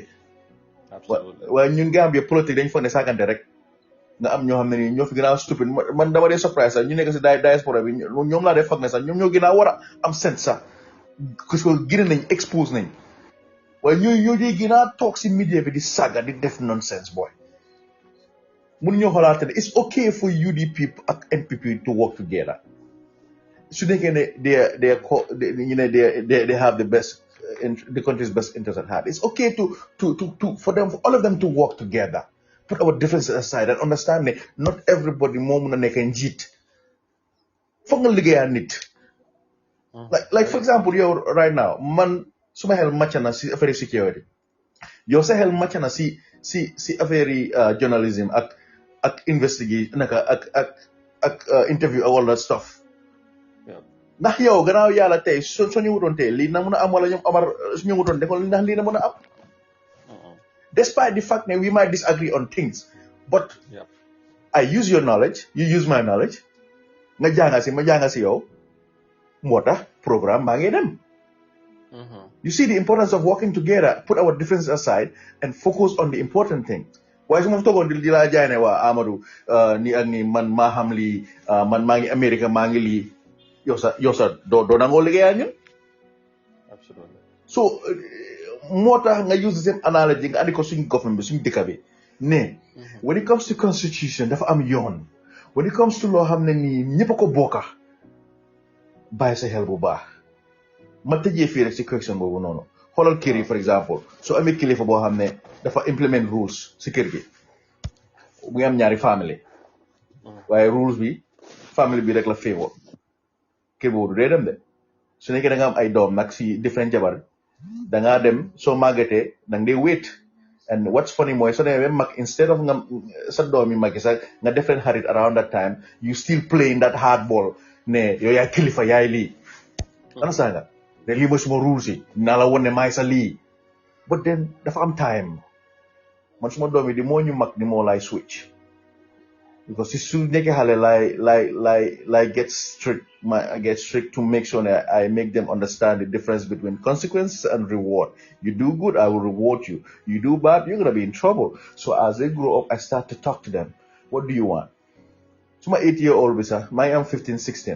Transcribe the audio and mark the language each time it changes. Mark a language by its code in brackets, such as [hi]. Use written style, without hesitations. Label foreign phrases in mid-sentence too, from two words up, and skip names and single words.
[wo] waaye ñun Gambia politique dañ fa ne saagante rek nga am ñoo xam ne nii ñoo fi gën a stupide man dama dee surprise sax ñu nekk si diaspora bi ñoom laa dee foog ne sax ñoom ñoo gën a war a am sense sax [fr] parce que [wo] gën nañ expose nañ waaye ñoo dee gën a toog si media bi di saaga di def nonsense boy. mun ñoo xalaat ne [en] it's okay for UDP ak NPP to work together [wo] su nekkee ne [en] they have the best the country's best interest at heart. It's okay for all of them to work together. Put our differences aside and understand that not everybody [wo] moo mun a nekk njiit. Foog nga liggéeyaa nit. [en] Like for example [wo] yow [en] right now [wo] man suma xel màcc na si affaire security. yow sa xel màcc na si affaire journalism ak investigation naka ak interview ak [en] all that stuff. [wo] ndax yow gannaaw yàlla tey soo ñu wutoon tey lii na mun a am wala ñoom Amar su ñu wutoon defal ndax lii na mun a am. [en] Despite the fact that we might disagree on things, but I use your knowledge, you use my knowledge. [wo] Nga janga si ma janga si yow moo tax programme baa ngi dem. [en] You see the importance of working together, put our differences aside and focus on the important thing. [wo] Waaye su ma toogoon di laa jaay ne waa Amadou ni ak ni man maa xam lii man maa ngi Amérique maa ngi lii yow sa doo nangoo liggéeyaa ñun. [en] Absolutely. [wo] So moo tax nga [en] use the same analogy [wo] nga andi ko suñ government bi suñ dëkk bi ne [en] when it comes to constitution [wo] dafa am yoon. [en] When it comes to [wo] loo xam ne nii ñëpp a ko bokka bàyyi sa xel bu baax. ma tëjee fii rek si question boobu noonu xoolal kër yi [en] for example [wo] soo amee kilifa boo xam ne dafa [en] implement rules [wo] si kër gi we am ñaari family waaye rules bi family bi rek la favor kër boobu dee dem de su nekkee da nga am ay doom nag si different jabar da ngaa dem soo màggatee da nga dee [en] wait and what's funny [wo] mooy soo demee mag [en] instead of [wo] nga sa doom yi magi sax nga def leen xarit [en] around that time you still playing that hardball [wo] ne yow yaay kilifa yaay lii understand nga ne lii mooy suma rules yi naa la won ne maay sa lii [en] but then [wo] dafa am time man suma doom yi di moo ñu mag di moo lay switch because si su nekkee xale [en] like get strict I get strict to make sure that I make them understand the difference between consequences and reward. You do good, I will reward you. You do bad, you're gonna be in trouble. So as they grow up, I start to talk to them. What do you want? So my 8-year-old visa, my I'm 15, 16.